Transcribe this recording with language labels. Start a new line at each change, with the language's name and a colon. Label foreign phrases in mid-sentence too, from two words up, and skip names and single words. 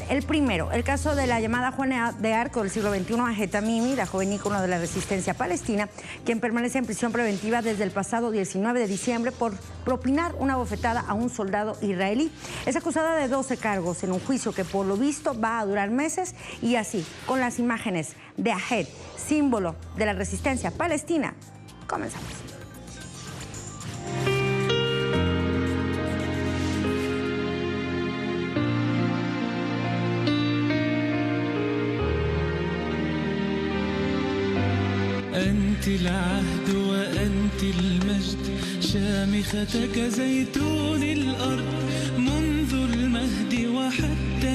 Spanish: El primero, el caso de la llamada Juana de Arco del siglo XXI, Ahed Tamimi, la joven ícono de la resistencia palestina, quien permanece en prisión preventiva desde el pasado 19 de diciembre por propinar una bofetada a un soldado israelí. Es acusada de 12 cargos en un juicio que por lo visto va a durar meses, y así, con las imágenes de Ahed, símbolo de la resistencia palestina, comenzamos.
Arabic: أنت العهد وأنت المجد شامختك كزيتون الأرض منذ المهد وحتى